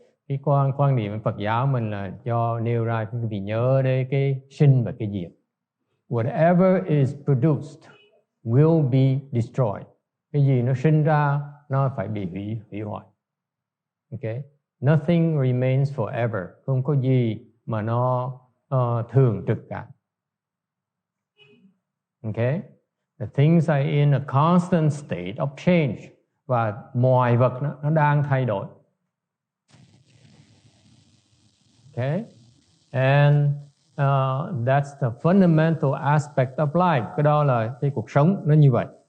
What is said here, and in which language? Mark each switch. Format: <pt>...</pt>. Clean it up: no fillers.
<vi>Cái quan niệm Phật giáo mình là do nêu ra quý vị nhớ đến cái sinh và cái diệt.</vi> <en>Whatever is produced will be destroyed.</en> <vi>Cái gì nó sinh ra nó phải bị hủy hoại. Okay?</vi> <en>Nothing remains forever.</en> <vi>Không có gì mà nó thường trực cả.</vi> <en>Okay? The things are in a constant state of change.</en> <vi>Và mọi vật nó đang thay đổi.</vi> <en>Okay? And that's the fundamental aspect of life.</en> <vi>Cái đó là cái cuộc sống nó như vậy.</vi>